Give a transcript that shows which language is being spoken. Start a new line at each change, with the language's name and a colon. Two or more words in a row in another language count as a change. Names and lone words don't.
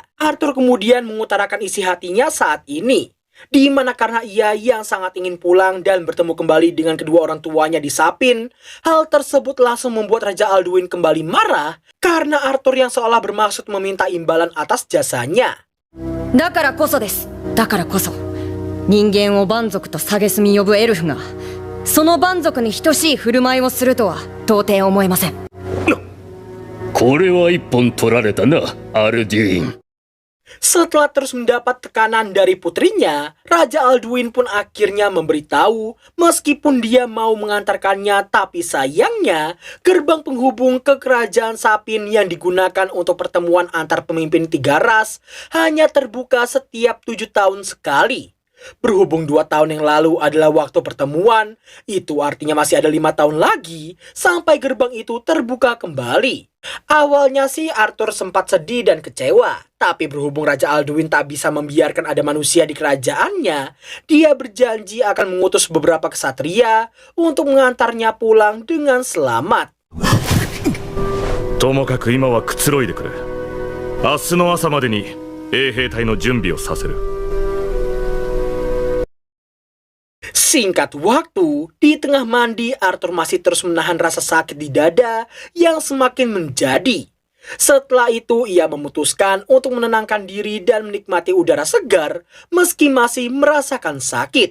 Indonesian: Arthur kemudian mengutarakan isi hatinya saat ini, di mana karena ia yang sangat ingin pulang dan bertemu kembali dengan kedua orang tuanya di Sapin, hal tersebut langsung membuat Raja Alduin kembali marah karena Arthur yang seolah bermaksud meminta imbalan atas jasanya.
Japanese: だからこそです。だからこそ人間を蛮族と蔑み呼ぶエルフがその蛮族に等しい振る舞いをするとは到底思えません。これは一本取られたな、アルデュイン。
Indonesian: Setelah terus mendapat tekanan dari putrinya, Raja Alduin pun akhirnya memberitahu meskipun dia mau mengantarkannya, tapi sayangnya gerbang penghubung ke kerajaan Sapin yang digunakan untuk pertemuan antar pemimpin tiga ras hanya terbuka setiap 7 tahun sekali. Berhubung 2 tahun yang lalu adalah waktu pertemuan, itu artinya masih ada 5 tahun lagi sampai gerbang itu terbuka kembali. Awalnya sih Arthur sempat sedih dan kecewa, tapi berhubung Raja Alduin tak bisa membiarkan ada manusia di kerajaannya, dia berjanji akan mengutus beberapa kesatria untuk mengantarnya pulang dengan selamat.
Japanese: ともかく今はくつろいでくれ。明日の朝までに衛兵隊の準備をさせる。
Indonesian: Singkat waktu, di tengah mandi Arthur masih terus menahan rasa sakit di dada yang semakin menjadi. Setelah itu ia memutuskan untuk menenangkan diri dan menikmati udara segar meski masih merasakan sakit.